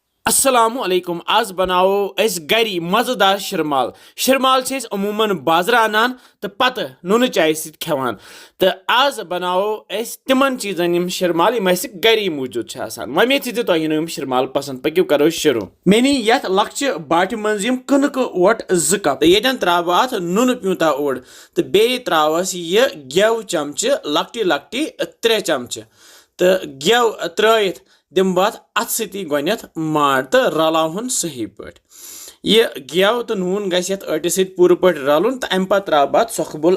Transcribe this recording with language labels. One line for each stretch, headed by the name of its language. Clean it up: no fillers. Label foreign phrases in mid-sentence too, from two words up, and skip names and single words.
Kashmiri: अस्सलामु अलैकुम आज बनाओ अस गरी मजेदार शिरमाल शिरमाल से अमूमन बाजार आनान तो पत नून चाय सत खेवान तो आज बनाओ अस तिमन चीजन यम शिरमाल यम अस गरी मौजूद वमे तुम शिरमाल पसंद पक्यू करो शुरू मेनी यथ लक्ष्य बाटि मज यम कनक ओट 2 कप तो ये त्राव अत नून प्यूता ओड तो बे त्रावस ये गेव चमचे लकटी लकटी 3 चमचे तो गेव त्रयित दिम बात अत सती गोनेथ मार तो रलावन सही पट ये गेव तो नून गस अटि सत पूर पट रलुन तो अम पत त्राव बात सोखबुल